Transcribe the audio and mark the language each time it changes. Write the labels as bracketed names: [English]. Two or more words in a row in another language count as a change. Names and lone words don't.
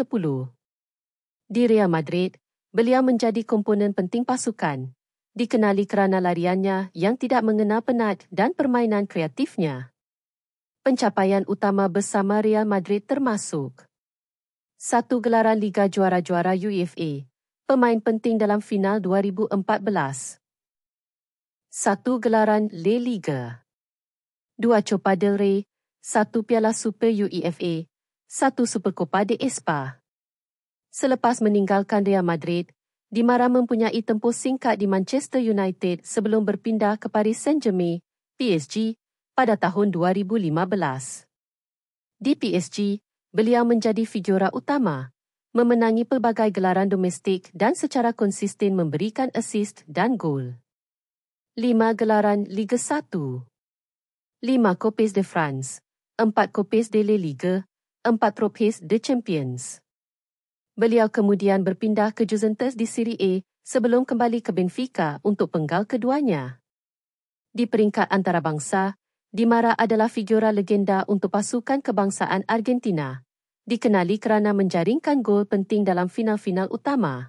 [Malay] Di Real Madrid, beliau menjadi komponen penting pasukan, dikenali kerana lariannya yang tidak mengenal penat dan permainan kreatifnya. Pencapaian utama bersama Real Madrid termasuk 1 gelaran Liga Juara-Juara UEFA, pemain penting dalam final 2014. 1 gelaran La Liga. 2 Copa del Rey, 1 Piala Super UEFA, 1 Supercopa de Espa. Selepas meninggalkan Real Madrid, Di Mara mempunyai tempoh singkat di Manchester United sebelum berpindah ke Paris Saint-Germain, PSG, pada tahun 2015. Di PSG, beliau menjadi figura utama, memenangi pelbagai gelaran domestik dan secara konsisten memberikan assist dan gol. 5 gelaran Liga 1. 5 Coupes de France, 4 Coupes de la Liga, 4 Trophées de Champions. Beliau kemudian berpindah ke Juventus di Serie A sebelum kembali ke Benfica untuk penggal keduanya. Di peringkat antarabangsa, Di Mara adalah figura legenda untuk pasukan kebangsaan Argentina, dikenali kerana menjaringkan gol penting dalam final-final utama.